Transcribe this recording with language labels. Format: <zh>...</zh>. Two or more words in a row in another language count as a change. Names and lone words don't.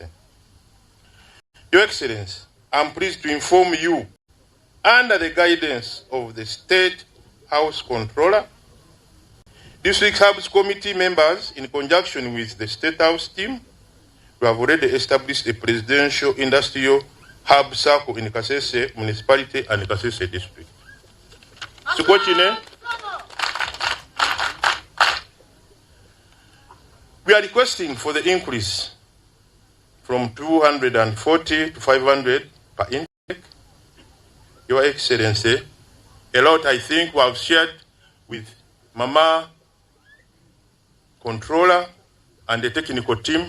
<en>Your Excellency, I'm pleased to inform you, under the guidance of the State House Controller, District Hubs Committee members, in conjunction with the State House team, we have already established a presidential industrial hub circle in Kasese municipality and Kasese district. We are requesting for the increase from 240 to 500 per intake. Your Excellency, a lot I think we have shared with Mama Controller and the technical team.</en>